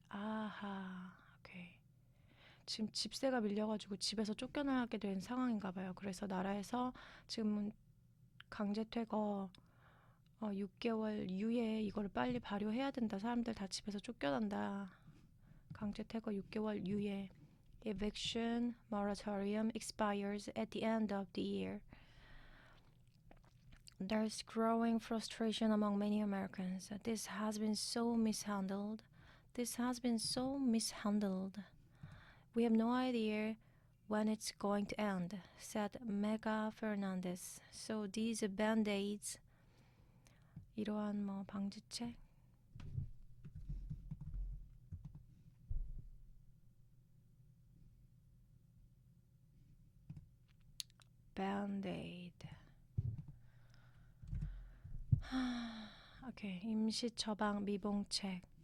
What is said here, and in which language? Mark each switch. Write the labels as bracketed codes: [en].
[ko] 아하. 오케이. 지금 집세가 밀려가지고 집에서 쫓겨나게 된 상황인가 봐요. 그래서 나라에서 지금 강제 퇴거 6개월 유예 이거를 빨리 발효해야 된다. 사람들 다 집에서 쫓겨난다. 강제 퇴거 6개월 유예. [en] Eviction moratorium expires at the end of the year. There's growing frustration among many Americans. This has been so mishandled. This has been so mishandled. We have no idea when it's going to end, said Mega Fernandez. So these band-aids, [ko] 이러한 방지책, [en] band-aid. [ko] Okay, 임시 처방 미봉책.